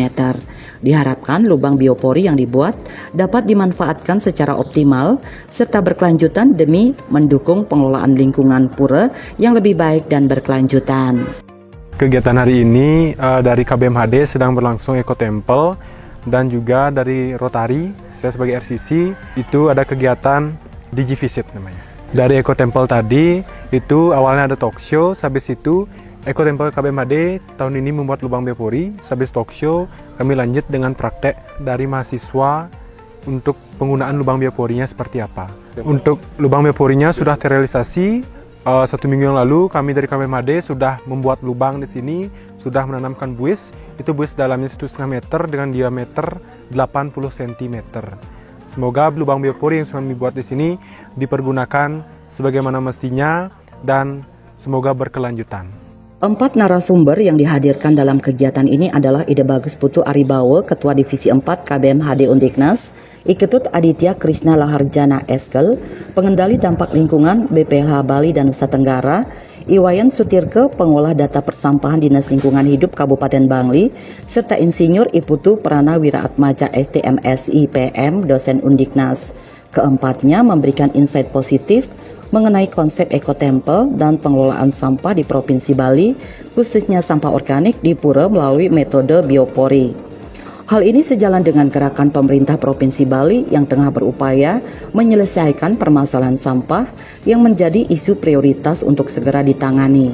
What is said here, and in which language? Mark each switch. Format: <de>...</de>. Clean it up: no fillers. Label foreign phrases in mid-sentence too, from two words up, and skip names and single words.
<id>Diharapkan lubang biopori yang dibuat dapat dimanfaatkan secara optimal serta berkelanjutan demi mendukung pengelolaan lingkungan pura yang lebih baik dan berkelanjutan. Kegiatan hari ini dari KBMHD sedang berlangsung Eco Temple dan juga dari Rotary, saya sebagai RCC, itu ada kegiatan DigiVisit namanya. Dari Eco Temple tadi itu awalnya ada</id> <en>talk show,</en> <id>habis itu Eco Temple KBMHD tahun ini membuat lubang biopori, habis</id> <en>talk show</en> <id>kami lanjut dengan praktek dari mahasiswa untuk penggunaan lubang bioporinya seperti apa. Untuk lubang bioporinya sudah terrealisasi, 1 minggu yang lalu kami dari KBMHD sudah membuat lubang di sini, sudah menanamkan buis, itu buis dalamnya 1,5 meter dengan diameter 80 cm. Semoga lubang biopori yang sudah kami buat di sini dipergunakan sebagaimana mestinya dan semoga berkelanjutan. 4 narasumber yang dihadirkan dalam kegiatan ini adalah Ide Bagus Putu Aribawo, Ketua Divisi 4 KBMHD Undiknas, Iketut Aditya Krishna Laharjana Eskel, Pengendali Dampak Lingkungan BPLH Bali dan Nusa Tenggara, Iwayan Sutirke, Pengolah Data Persampahan Dinas Lingkungan Hidup Kabupaten Bangli, serta Insinyur Iputu Prana Wiraatmaja STMSI PM, dosen Undiknas. Keempatnya memberikan insight positif mengenai konsep Eco Temple dan pengelolaan sampah di Provinsi Bali, khususnya sampah organik di pura melalui metode biopori. Hal ini sejalan dengan gerakan pemerintah Provinsi Bali yang tengah berupaya menyelesaikan permasalahan sampah yang menjadi isu prioritas untuk segera ditangani.</id>